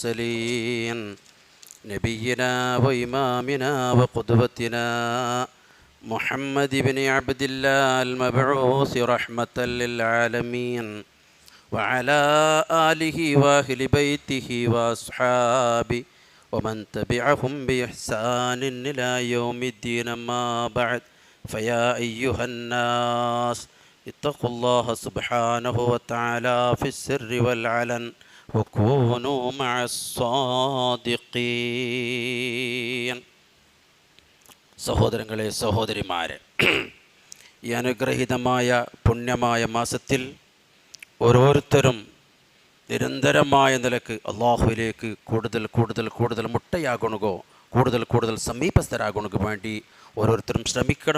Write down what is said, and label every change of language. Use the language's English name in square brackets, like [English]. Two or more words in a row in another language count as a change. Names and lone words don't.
[Arabic] المرسلين نبينا وإمامنا وقدوتنا محمد بن عبد الله المبعوث رحمة للعالمين وعلى آله وأهل بيته وأصحابه ومن تبعهم بإحسان إلى يوم الدين. ما بعد فيا أيها الناس اتقوا الله سبحانه وتعالى في السر والعلن وكونوا مع الصادقين. [Malayalam] സഹോദരങ്ങളെ, സഹോദരിമാരെ, ഈ അനുഗ്രഹീതമായ പുണ്യമായ മാസത്തിൽ ഓരോരുത്തരും നിരന്തരമായ നിലക്ക് അള്ളാഹുവിലേക്ക് കൂടുതൽ കൂടുതൽ കൂടുതൽ മുട്ടയാകണകോ, കൂടുതൽ കൂടുതൽ സമീപസ്ഥരാകണക്ക് വേണ്ടി ഓരോരുത്തരും ശ്രമിക്കണം.